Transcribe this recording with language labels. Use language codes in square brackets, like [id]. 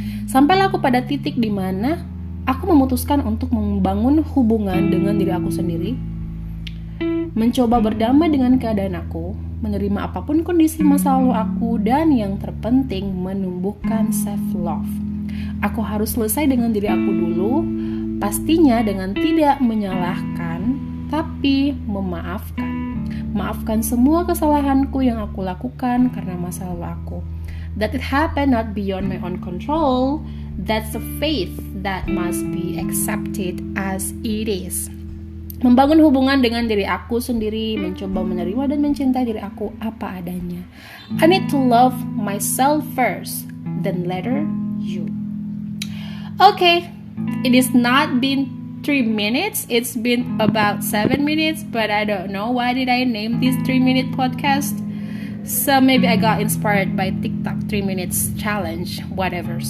[id] Sampailah aku pada titik di mana aku memutuskan untuk membangun hubungan dengan diri aku sendiri, mencoba berdamai dengan keadaan aku, menerima apapun kondisi masa lalu aku, dan yang terpenting menumbuhkan self-love. Aku harus selesai dengan diri aku dulu, pastinya dengan tidak menyalahkan, tapi memaafkan. Maafkan semua kesalahanku yang aku lakukan karena masa lalu aku. [en] That it happened not beyond my own control, that's a faith that must be accepted as it is. [id] Membangun hubungan dengan diri aku sendiri, mencoba menerima dan mencintai diri aku apa adanya. [en] I need to love myself first, then later you. Okay, it is not been 3 minutes, it's been about 7 minutes, but I don't know why did I name this 3-minute podcast. So maybe I got inspired by TikTok 3 minutes challenge, whatever.